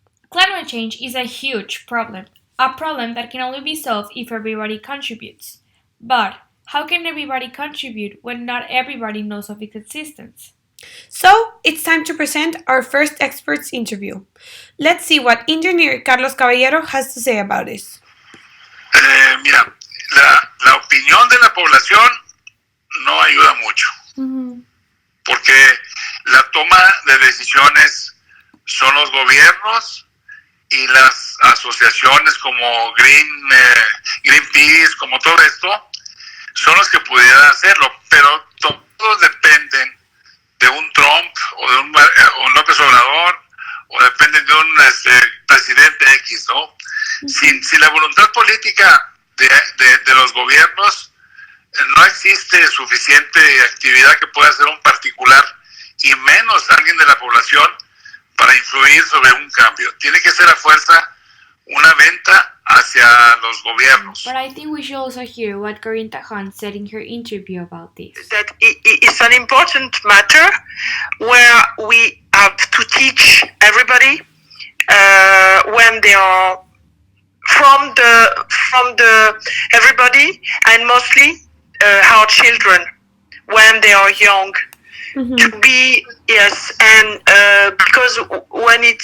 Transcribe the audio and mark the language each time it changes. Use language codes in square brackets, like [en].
[en] Climate change is a huge problem, a problem that can only be solved if everybody contributes. But how can everybody contribute when not everybody knows of its existence? So, it's time to present our first experts interview. Let's see what engineer Carlos Caballero has to say about this. [es] Mira, la opinión de la población no ayuda mucho, porque la toma de decisiones son los gobiernos y las asociaciones como Greenpeace, como todo esto, son los que pudieran hacerlo, pero todos dependen de un Trump o de un López Obrador o dependen de un presidente X, ¿no? Sin la voluntad política de los gobiernos, no existe suficiente actividad que pueda hacer un particular y menos alguien de la población para influir sobre un cambio. Tiene que ser a fuerza una venta hacia los gobiernos. [en] But I think we should also hear what Corinne Tajon said in her interview about this. That it's an important matter where we have to teach everybody when they are from the everybody and mostly our children when they are young to be and because when